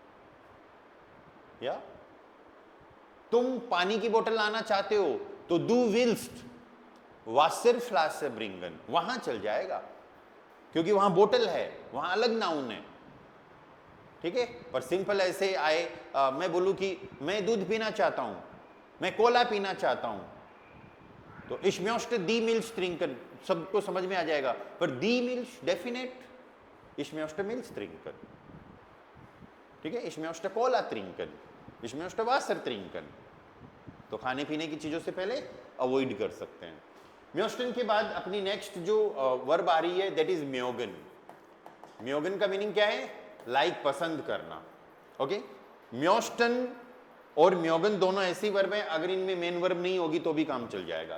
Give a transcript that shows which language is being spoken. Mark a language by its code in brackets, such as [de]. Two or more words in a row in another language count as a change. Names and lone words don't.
[hi] या तुम पानी की बोतल लाना चाहते हो तो [de] du willst Wasserflasche bringen, [hi] वहां चल जाएगा क्योंकि वहां बोतल है, वहां अलग नाउन है, ठीक है? पर सिंपल ऐसे आए, मैं बोलूं कि मैं दूध पीना चाहता हूं, मैं कोला पीना चाहता हूं, तो [de] ich möchte die Milch trinken, [hi] सबको समझ में आ जाएगा। पर [de] die Milch [hi] डेफिनेट, [de] ich möchte Milch trinken, [hi] ठीक है? [de] ich möchte Cola trinken, ich möchte Wasser trinken। [hi] तो खाने पीने की चीजों से पहले अवॉइड कर सकते हैं। म्योस्टन के बाद अपनी नेक्स्ट जो वर्ब आ रही है [en] that is [hi] म्योगन। म्योगन का मीनिंग क्या है? लाइक, पसंद करना। ओके, म्योस्टन और म्योगन दोनों ऐसी वर्ब हैं, अगर इनमें [en] main verb [hi] नहीं होगी तो भी काम चल जाएगा।